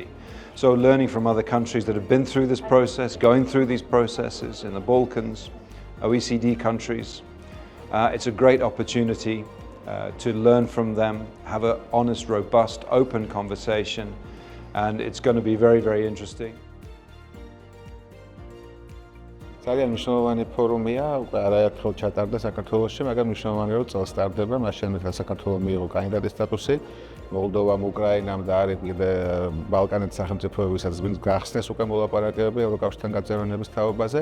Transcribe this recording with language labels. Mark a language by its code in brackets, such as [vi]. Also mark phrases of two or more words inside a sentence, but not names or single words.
[en] So learning from other countries that have been through this process, going through these processes in the Balkans, OECD countries, it's a great opportunity to learn from them, have an honest, robust, open conversation, and it's going to be very, very interesting. [ka] ძალიან მნიშვნელოვანი ფორუმია, უკვე არაერთხელ ჩატარდა საქართველოში, მაგრამ მნიშვნელოვანია, რომ წელს ტარდება, მას შემდეგ რაც საქართველო მიიღო კანდიდატის სტატუსი, მოლდოვამ, უკრაინამ და არის კიდე ბალკანეთის სახელმწიფოებისაც გახსნეს უკვე მოლაპარაკებები ევროკავშირთან გაწევრიანების თაობაზე.